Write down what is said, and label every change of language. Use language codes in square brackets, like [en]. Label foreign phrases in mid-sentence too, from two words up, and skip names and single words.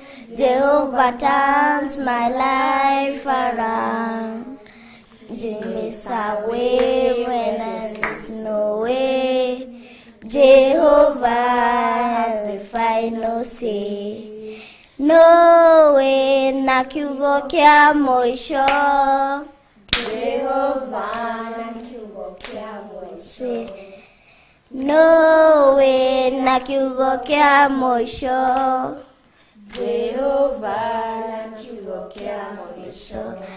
[en] Jehovah turns my life around. Dreams away when there's no way. Jehovah has the final say. No way [ki] na kiugo kia mwisho. Jehovah na kiugo kia mwisho. [en] No way [ki] na kiugo kia mwisho. Jehovah na kiugo kia mwisho.